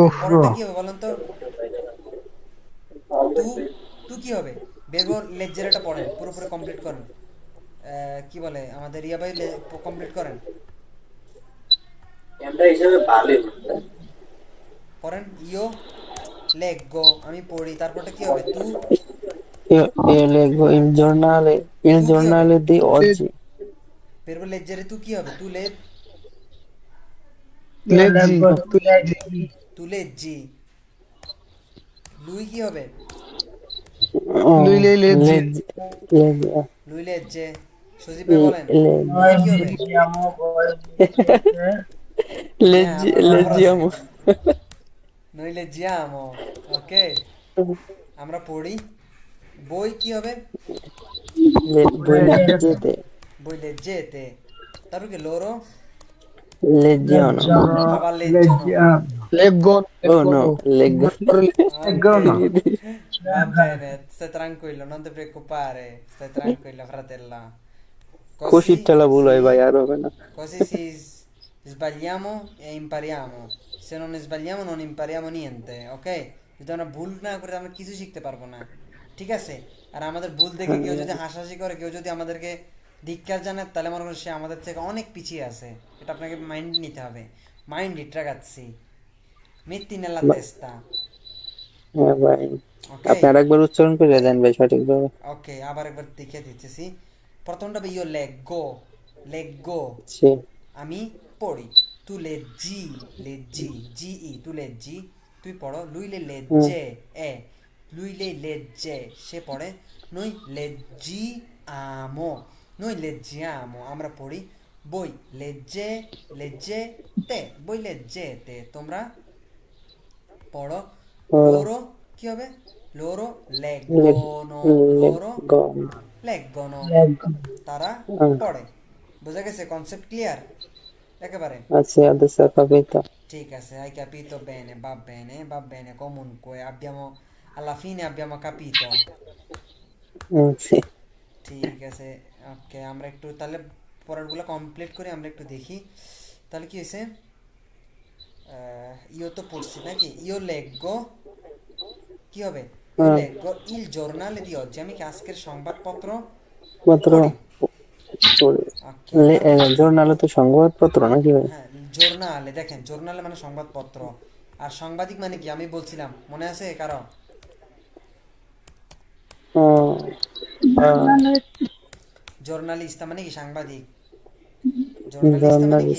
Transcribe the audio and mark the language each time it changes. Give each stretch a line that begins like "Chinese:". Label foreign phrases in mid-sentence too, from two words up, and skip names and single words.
Bangla: পরেরটা কি হবে বলেন তো, তু তু কি হবে, বেরবো লেজেরাটা পড়েন, পুরোপুরি কমপ্লিট করেন। কি বলে আমাদের ইয়া ভাই, কমপ্লিট করেন, করেন
Italian: io leggo,
Bangla: আমি পড়ি, তারপরটা কি হবে, তু
Italian: Io leggo il
Bangla: তু কি হবে,
Italian: giornale di oggi.
Bangla: বেরবো লেজেরে, তু কি হবে, তু লে,
Italian: Io leggi, leggo, tu tu leggi. tu leggi,
Bangla: লুই কি হবে,
Italian: Oh, lui lei leggi, leggi, lui legge,
Bangla: সজীব ভাই বলেন, লুই
Italian: Noi
Bangla: কি হবে,
Italian: leggiamo, voi leggete.
Bangla: হ্যাঁ আপনার খবর আছে,
Italian: leggiamo. noi leggiamo,
Bangla: ওকে, আমরা পড়ি, বই কি হবে,
Italian: Voi Leggete. leggete, voi leggete,
Bangla: তারপর কি লোরো,
Italian: leggiano.
Bangla: আবার লেজ্জনো,
Italian: Leggiamo. leggono, Oh no, leggo. ok, Leggono. va bene, stai tranquillo, non ti preoccupare, stai tranquilla fratella, così
Bangla: খুশিরটা ভুল হয় ভাই, আর হবে না।
Italian: così sbagliamo e impariamo, se non sbagliamo non impariamo niente,
Bangla: ok, যদি আমরা ভুল না করে আমরা কিছু শিখতে পারবো না, ঠিক আছে। আর আমাদের ভুল দেখে কেউ যদি হাসাহাসি করে, কেউ যদি আমাদেরকে ধিক্কার জানায়, তাহলে মনে করেন সে আমাদের থেকে অনেক পিছিয়ে আছে, এটা আপনাকে মাইন্ড নিতে হবে, মাইন্ড
Italian: ragazzi, metti nella testa,
Bangla: হ্যাঁ ভাই, ok, আপনি আরেকবার উচ্চারণ করে দেন ভাই সঠিকভাবে। ok, আবার একবার দেখিয়ে দিতেছি। প্রথমটা হবে
Italian: io leggo,
Bangla: সে আমি পড়ি,
Italian: tu leggi, জি tu leggi,
Bangla: তুই পড়ো,
Italian: lui le legge, lui le legge,
Bangla: সে পড়ে,
Italian: noi leggiamo, noi leggiamo,
Bangla: আমরা পড়ি,
Italian: voi leggete, voi leggete,
Bangla: তোমরা পড়ো, পড়ো। loro কি হবে,
Italian: loro leggono, loro leggono. leggono, Leggo.
Bangla: তারা পড়ে। বোঝা গেছে, কনসেপ্ট ক্লিয়ার একেবারে,
Italian: Sì, adesso ho capito.
Bangla: ঠিক আছে,
Italian: hai capito bene, va bene, comunque abbiamo, alla fine abbiamo capito, Sì.
Bangla: ঠিক আছে, ওকে, আমরা একটু তাহলে পরেরগুলো কমপ্লিট করে আমরা একটু দেখি, তাহলে কি হয়েছে, ইও তো পড়ছি নাকি, ইও লেগো কি হবে,
Italian: io leggo il giornale di oggi,
Bangla: আমি কি আজকের সংবাদপত্র মাত্র পড়ি, ওকে, জোরনালে তো সংবাদপত্র নাকি ভাই? হ্যাঁ জোর্নালে, দেখেন জোর্নালে মানে সংবাদপত্র, আর সাংবাদিক মানে কি আমি বলছিলাম, মনে আছে কারো, জর্নালিস্ট মানে কি সাংবাদিক, জর্নালিস্ট মানে কি,